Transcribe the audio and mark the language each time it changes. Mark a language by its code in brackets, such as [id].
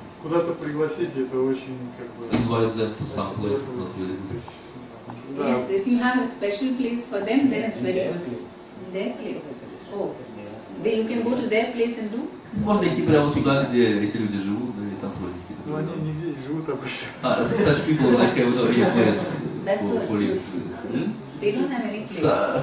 [ru] куда-то пригласить это очень как бы... [en] Invite them to some place is not very good. Yes, if you have a special place for them, then it's very good. Their place. Oh, then you can go to their place and do? [ru] Можно идти прямо туда, где эти люди живут, да и там проводить. Ну они нигде не живут обычно. [en] Such people they have no any place That's what. for live. They don't have any place.